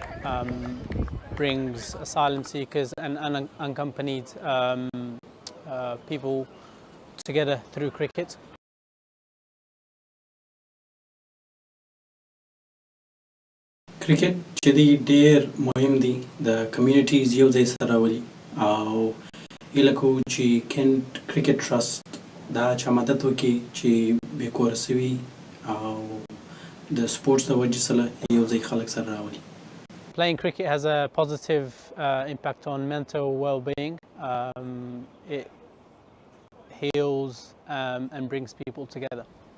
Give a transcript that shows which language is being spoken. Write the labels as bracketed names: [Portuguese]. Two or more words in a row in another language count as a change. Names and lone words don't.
[English] brings asylum seekers and unaccompanied people together through cricket. [Pashto] Cricket jadi ډېر مهم دی د کمیونټیز یو ځای سره راولي او هیله کوو چې کینټ کرکټ ټرست دا چا مدد وکړي چې بې کوره سوي او د سپورټس د وجې سره یو ځای خلک سره راولي. [English] Playing cricket has a positive impact on mental well-being. It heals and brings people together.